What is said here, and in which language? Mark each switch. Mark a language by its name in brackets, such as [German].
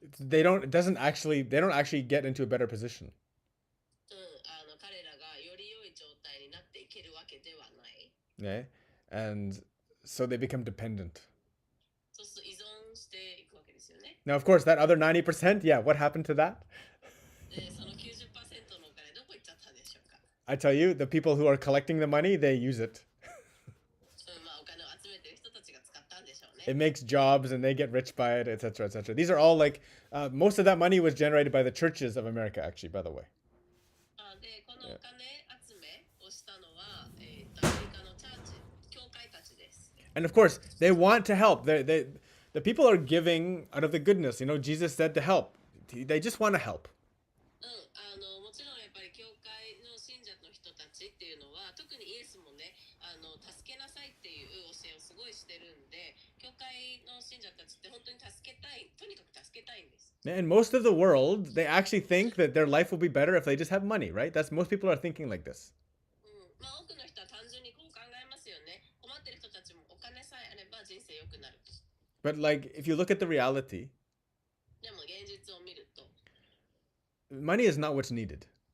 [English] They don't actually get into a better position. [Japanese] 彼らがより良い状態になっていけるわけではない。 [English] Okay? And so they become dependent. [Japanese] そうすると依存していくわけですよね。 [English] Now, of course, that other 90%, yeah, what happened to that? [Japanese] その 90% のお金どこ行っちゃったんでしょうか。 [English] I tell you, the people who are collecting the money, they use it. [Japanese] お金を集めてる人たちが使ったんでしょうね。 [English] It makes jobs and they get rich by it, etc., etc. These are all like, most of that money was generated by the churches of America, actually, by the way. [Japanese] で、このお金集めをしたのは、アメリカのチャーチ、教会たちです。 [English] And of course, they want to help. The people are giving out of the goodness. You know, Jesus said to help. They just want to help. [Japanese] もちろんやっぱり教会の信者の人たちっていうのは、特にイエスもね、助けなさいっていう教えをすごいしてるんで、教会の信者たちって本当に助けたい、とにかく助けたいんです。 [English] And most of the world, they actually think that their life will be better if they just have money, right? That's most people are thinking like this. [Japanese] 多くの人は単純にこう考えますよね。困ってる人たちもお金さえあれば人生良くなる。 [English] But like, if you look at the reality, [Japanese] でも現実を見ると、 [English] money is not what's needed.